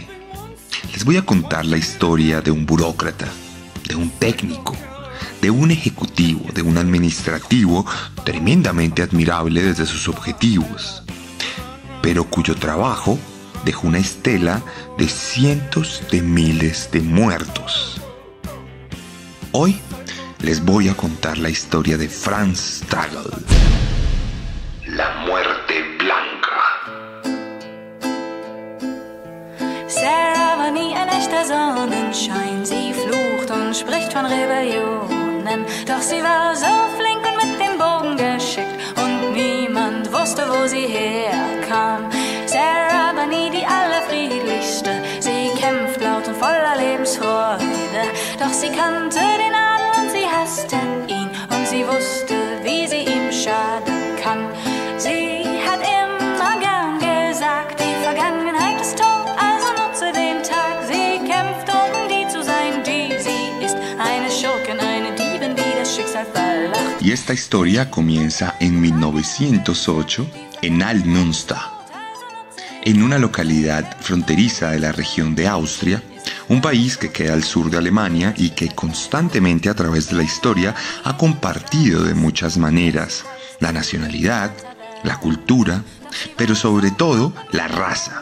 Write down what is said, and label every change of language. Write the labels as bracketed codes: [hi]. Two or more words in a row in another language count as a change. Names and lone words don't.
[es] Les voy a contar la historia de un burócrata, de un técnico, de un ejecutivo, de un administrativo tremendamente admirable desde sus objetivos, pero cuyo trabajo dejó una estela de cientos de miles de muertos. Hoy les voy a contar la historia de Franz Stagl, la muerte blanca. [de] Sarah war nie ein echter Sonnenschein, sie flucht und spricht von Rebellionen, doch sie war so flink und mit dem Bogen geschickt und niemand wusste, wo sie herkam. Sarah war nie die allerfriedlichste, sie kämpft laut und voller Lebensfreude, doch sie kannte den Adel und sie hasste ihn und sie wusste, wie sie ihm schaden kann. Sie hat immer gern gesagt, die Vergangenheit ist tot, also nutze den Tag. Sie kämpft, um die zu sein, die sie ist, eine Schurkin, eine Diebin, die das Schicksal verlacht. [es] Y esta historia comienza en 1908 en Altmünster, en una localidad fronteriza de la región de Austria, un país que queda al sur de Alemania y que constantemente a través de la historia ha compartido de muchas maneras la nacionalidad, la cultura, pero sobre todo la raza.